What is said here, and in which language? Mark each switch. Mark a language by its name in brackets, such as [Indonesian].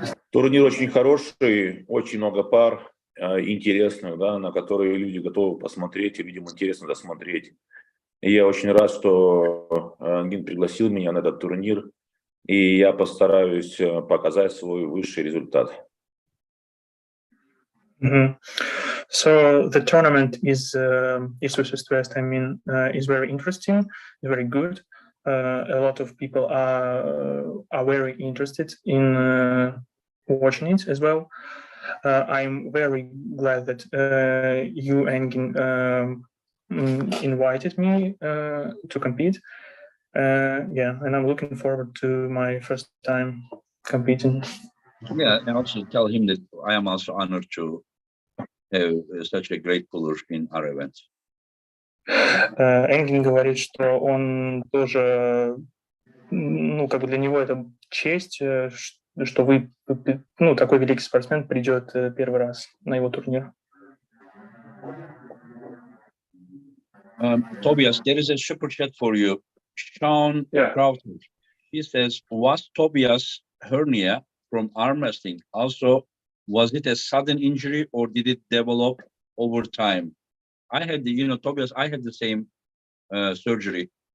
[Russian] Турнир очень хороший, очень много пар интересных, да, на которые люди готовы посмотреть, и людям интересно досмотреть. И я очень рад, что Ангин пригласил меня на этот турнир, и я постараюсь показать свой высший результат. Mm-hmm. [English] So the tournament is East versus West. I mean, is very interesting, very good. A lot of people are very interested in watching it as well. I'm very glad that you, Engin, invited me to compete. Yeah, and I'm looking forward to my first time competing. Yeah, and also tell him that I am also honored to have such a great puller in our event. [Russian] Энгин говорит, что он тоже, ну, как бы для него это честь, что вы, ну, такой великий спортсмен придет первый раз на его турнир. [English] Tobias, there is a super chat for you. Sean Crowther. He says, was Tobias hernia from arm wrestling? Also, was it a sudden injury or did it develop over time? I had Tobias, I had the same surgery.